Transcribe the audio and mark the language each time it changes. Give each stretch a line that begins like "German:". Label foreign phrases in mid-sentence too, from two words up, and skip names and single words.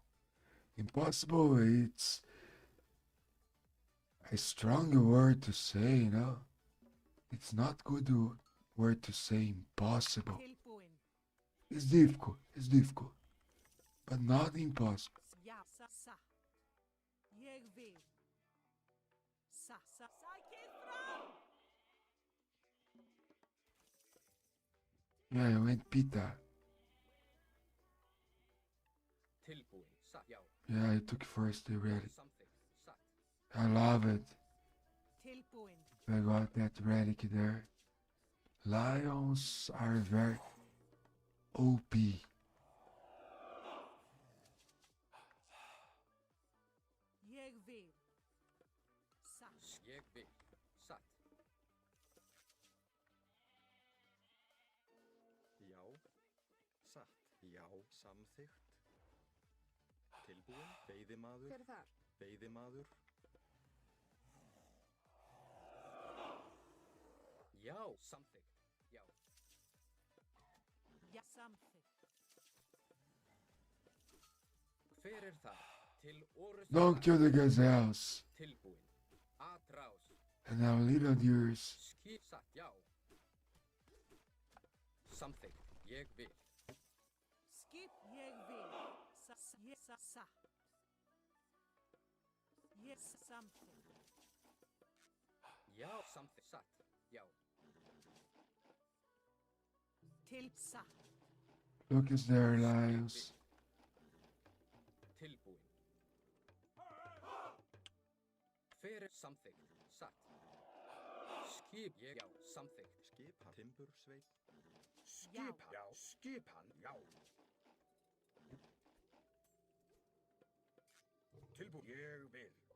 English: Impossible, it's a strong word to say, It's not good word to say impossible.
Icelandic: Tilbúin.
English: It's difficult, but not impossible.
Icelandic: Já. Satt. Ég vil. Satt. Sækið fram.
English: Yeah, I went pita.
Icelandic: Tilbúin. Satt. Já.
English: Yeah, I took first relic.
Icelandic: Samþykkt. Satt.
English: I love it.
Icelandic: Tilbúin.
English: I got that relic there. Lions are very OP.
Icelandic: Ég vil. Satt. Ég vil. Satt. Já. Satt. Já. Samþykkt. Tilbúin. Veiðimaður. hver er þar? Veiðimaður. Já. Samþykkt. Já. Já. Samþykkt. Hver er það? Til orrustu.
English: Don't kill the gazelles
Icelandic: Tilbúin. Atrás.
English: and our little deers.
Icelandic: Skip. Satt. Já. Samþykkt. Ég vil. Skip. Ég vil. Satt. Ég satt. Ég samþykkt. Já. Samþykkt. Satt. Já. Til satt.
English: Look, it's there, lions.
Icelandic: Tilbúin. Hver er samþykkt? Satt. Skip. Ég. Já. Samþykkt. Skipan. Timbursveit. Skipan. Já. Skipan. Já. Tilbúin. Ég vil.